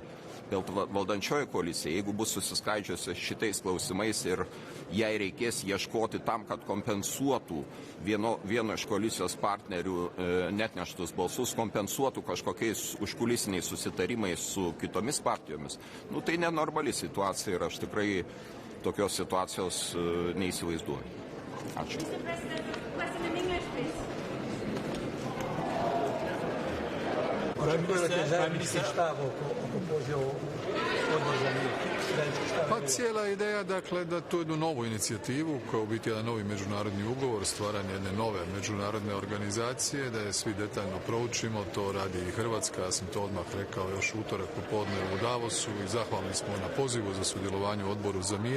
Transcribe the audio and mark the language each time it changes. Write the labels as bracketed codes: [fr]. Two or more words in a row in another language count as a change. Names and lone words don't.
[lt] Dėl valdančioji koalicija, jeigu bus susiskaidžiusi šitais klausimais ir jai reikės ieškoti tam, kad kompensuotų vieno iš koalicijos partnerių netneštus balsus, kompensuotų kažkokiais užkulisiniais susitarimais su kitomis partijomis, tai nenormali situacija ir aš tikrai tokios situacijos neįsivaizduoju. Ačiū. [hr] Pa cijela ideja, dakle, da tu jednu novu inicijativu, koja u biti jedan novi međunarodni ugovor, stvaranje jedne nove međunarodne organizacije, da je svi detaljno proučimo, to radi i Hrvatska, ja sam to odmah rekao još utorak popodne u Davosu i zahvalni smo na pozivu za sudjelovanje u Odboru za mir.